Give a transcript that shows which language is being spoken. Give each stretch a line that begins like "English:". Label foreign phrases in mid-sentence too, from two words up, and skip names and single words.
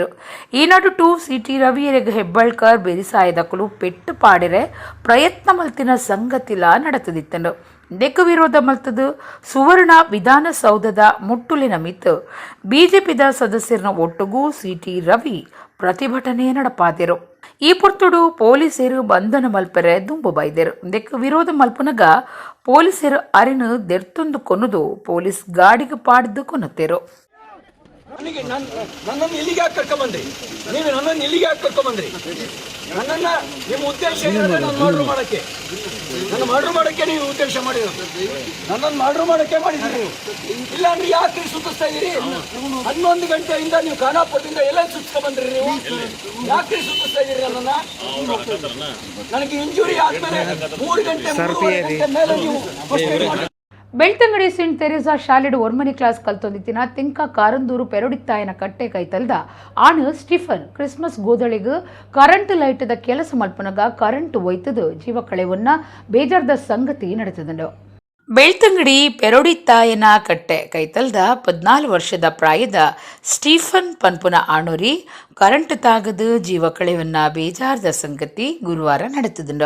Tulu: ಈ ನಡುಟು ಸಿಟಿ ರವಿಯರಿಗೆ ಹೆಬ್ಬಾಳ್ಕರ್ ಬೆರಿಸಾಯದಕ್ಕಲು ಪೆಟ್ಟು ಪಾಡಿರೆ ಪ್ರಯತ್ನ ಮಲ್ತಿನ ಸಂಗತಿಲ ನಡೆತದಿತ್ತನು. ಇದಕ್ಕೆ ವಿರೋಧ ಮಲ್ತದು ಸುವರ್ಣ ವಿಧಾನಸೌಧದ ಮುಟ್ಟುಲಿನ ಮಿತ್ತು ಬಿಜೆಪಿದ ಸದಸ್ಯರನ್ನ ಒಟ್ಟಿಗೂ ಸಿಟಿ ರವಿ ಪ್ರತಿಭಟನೆ ನಡಪಾದರು. ಈ ಪೊರ್ತುಡು ಪೊಲೀಸರು ಬಂಧನ ಮಲ್ಪರೆ ದುಂಬು ಬೈದರು. ಇದಕ್ಕೆ ವಿರೋಧ ಮಲ್ಪನಗ ಪೊಲೀಸರು ಅರಿನು ದೆರ್ತೊಂದು ಕೊನ್ನದು ಪೊಲೀಸ್ ಗಾಡಿಗೆ ಪಾಡಿದ್ದು ಕೊನ್ನುತ್ತೇರು.
Kannada: ನನ್ನನ್ನು ಇಲ್ಲಿಗೆ ಯಾಕೆ ಕರ್ಕೊಂಬಂದ್ರಿ? ನೀವು ನನ್ನನ್ನು ಇಲ್ಲಿಗೆ ಯಾಕೆ ಕರ್ಕೊಂಬಂದ್ರಿ? ನನ್ನನ್ನ ನಿಮ್ಮ ಉದ್ದೇಶ ನನ್ನ ಮರ್ಡರ್ ಮಾಡಕ್ಕೆ, ನನ್ನ ಮರ್ಡರ್ ಮಾಡಕ್ಕೆ ನೀವು ಉದ್ದೇಶ ಮಾಡಿರೋದು. ನನ್ನನ್ನು ಮರ್ಡರ್ ಮಾಡಕ್ಕೆ ಮಾಡಿದ್ರಿ. ಇಲ್ಲ ಅಂದ್ರೆ ಯಾಕೆ ಸುತ್ತಿಸ್ತಾ ಇದೀರಿ? 11 ಗಂಟೆಯಿಂದ ನೀವು ಖಾನಾಪುರದಿಂದ ಎಲ್ಲ ಸುತ್ತಿಸ್ತಾ ಬಂದ್ರಿ. ನೀವು ಯಾಕೆ ಸುತ್ತಿಸ್ತಾ ಇದೀರಿ ನನ್ನನ್ನ? ನನಗೆ ಇಂಜುರಿ ಆದ್ಮೇಲೆ 3 ಗಂಟೆ ಮೇಲೆ ನೀವು
Tulu: ಬೆಳ್ತಂಗಡಿ ಸೆಂಟ್ ತೆರೇಸಾ ಶಾಲೆಡು ಒರ್ಮನಿ ಕ್ಲಾಸ್ ಕಲ್ತೊಂದಿತ್ತಿನ ತಿಂಕ ಕಾರಂದೂರು ಪೆರೊಡಿತ್ತಾಯನ ಕಟ್ಟೆ ಕೈತಲ್ದ ಆಣ್ ಸ್ಟಿಫನ್ ಕ್ರಿಸ್ಮಸ್ ಗೋದಳಿಗೆ ಕರೆಂಟ್ ಲೈಟದ ಕೆಲಸ ಮಲ್ಪನಗ ಕರೆಂಟ್ ಒಯ್ತದು ಜೀವ ಕಳೆವನ್ನ ಬೇಜಾರ್ದ ಸಂಗತಿ ನಡೆತದಂಡು. ಬೆಳ್ತಂಗಡಿ ಪೆರೊಡಿತ್ತಾಯನ ಕಟ್ಟೆ ಕೈತಲ್ದ 14 ವರ್ಷದ ಪ್ರಾಯದ ಸ್ಟೀಫನ್ ಪನ್ಪುನ ಆಣೂರಿ ಕರೆಂಟ್ ತಾಗದು ಜೀವ ಕಳೆವನ್ನ ಬೇಜಾರ್ದ ಸಂಗತಿ ಗುರುವಾರ ನಡೆತದುಂಡು.